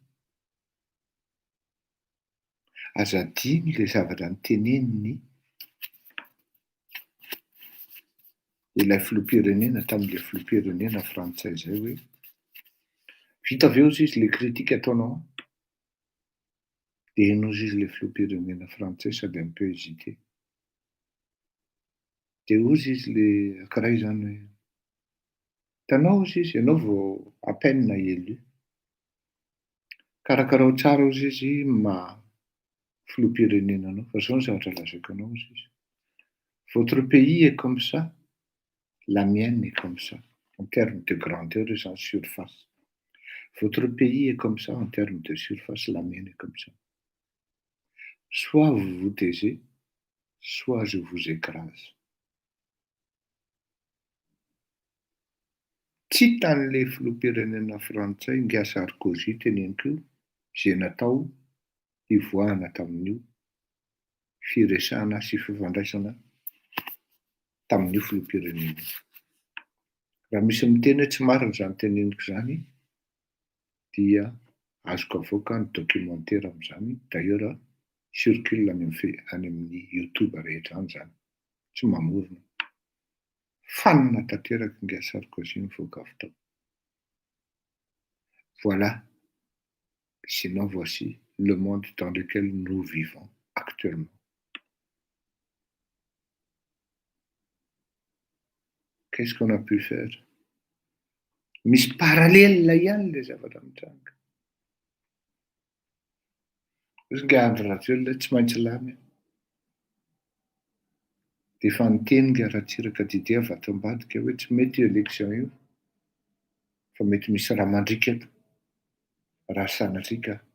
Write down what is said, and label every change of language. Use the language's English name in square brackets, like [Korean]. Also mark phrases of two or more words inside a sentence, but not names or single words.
[Malagasy] Aza adiny le zavatra noteneniny ilay filoham-pirenena tamin'ilay filoham-pirenena frantsay zay hoe vita avy eo izy le kritika ataonao. Dia hainao izy le filoham-pirenena frantsay sady [French] un peu hésité. [Malagasy] Dia ozy izy le ankiray zany hoe hitanao ozy izy, ianao vao [French] à peine élu. [Malagasy] Karakarao tsara ozy izy filoham-pirenenanao, fa zao ny zavatra lazaiko anao ozy izy. [French] Votre pays est comme ça, la mienne est comme ça, en termes de grandeur et en surface. Votre pays est comme ça en termes de surface, la mienne est comme ça. Soit vous vous taisez, soit je vous écrase. [Malagasy] Tsy tan'le filoham-pirenena frantsay nga Sarkozy teneniko io, izay natao hivoahana tamin'io firesahana sy fifandraisana tamin'io filoham-pirenena. Raha misy miteny hoe tsy marina zany teneniko zany, dia azoko avoaka ny documentaire amin'izany. [French] D'ailleurs circule [Malagasy] any amin'ny YouTube rehetra any zany, tsy mamorona. Fanina tanteraka nga Sarkozy mivoaka avy tao. [French] Voilà, sinon voici le monde dans lequel nous vivons actuellement. Qu'est-ce qu'on a pu faire? [Malagasy] Misy parallèle ihany le zavatra mitranga. Izy nga andro ratsy tsy maintsy lamy. Dia efa niteny nga Ratsiraka Didia Vatombatika hoe tsy mety io élection io, fa mety misy raha mandrika eto, raha sanatrika.